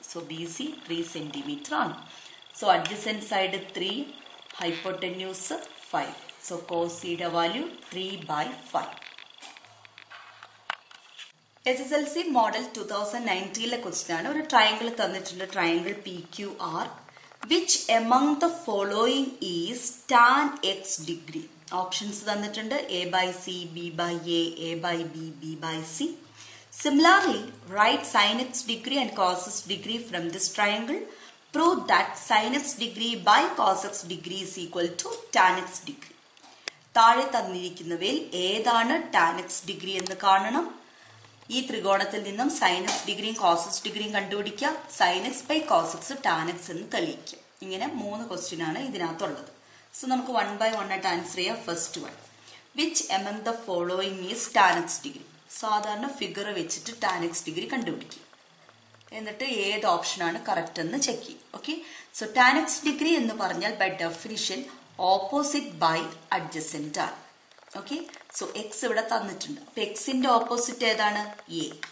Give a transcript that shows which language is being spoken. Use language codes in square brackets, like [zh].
[ml] So BC 3 centimetre ആണ്. So adjacent side 3, hypotenuse 5. So cos സിയുടെ value 3/5. SSLC model 2019 question ആണ്. ഒരു triangle തന്നിട്ടുണ്ട്, triangle PQR. [en] Which among the following is tan x degree? [ml] Options തന്നിട്ടുണ്ട്, A/C, B/A, A/B, B/C. [en] Similarly, write sin x degree and cos x degree from this triangle. Prove that sin x degree by cos x degree is equal to tan x degree. [ml] താഴെ തന്നിരിക്കുന്നവയിൽ ഏതാണ് tan x degree എന്ന് കാണണം. ഈ ത്രികോണത്തിൽ നിന്നും sin x ഡിഗ്രിയും cos x ഡിഗ്രിയും കണ്ടുപിടിക്കുക. sin x by cos x tan x എന്ന് തെളിയിക്കുക. ഇങ്ങനെ 3 ക്വസ്റ്റ്യൻ ആണ് ഇതിനകത്തുള്ളത്. സോ നമുക്ക് 1 by 1 ആയിട്ട് ആൻസർ ചെയ്യാം. [en] First one, which among the following is tan x degree? [ml] സാധാരണ ഫിഗർ വെച്ചിട്ട് tan x ഡിഗ്രി കണ്ടുപിടിക്കുക. എന്നിട്ട് ഏത് ഓപ്ഷനാണ് കറക്റ്റ് എന്ന് ചെക്ക് ചെയ്യും. Okay, so tan x degree എന്ന് പറഞ്ഞാൽ by definition opposite by adjacent ആണ്. ഓക്കെ, സോ എക്സ് ഇവിടെ തന്നിട്ടുണ്ട്. അപ്പൊ എക്സിന്റെ ഓപ്പോസിറ്റ് ഏതാണ്? എ.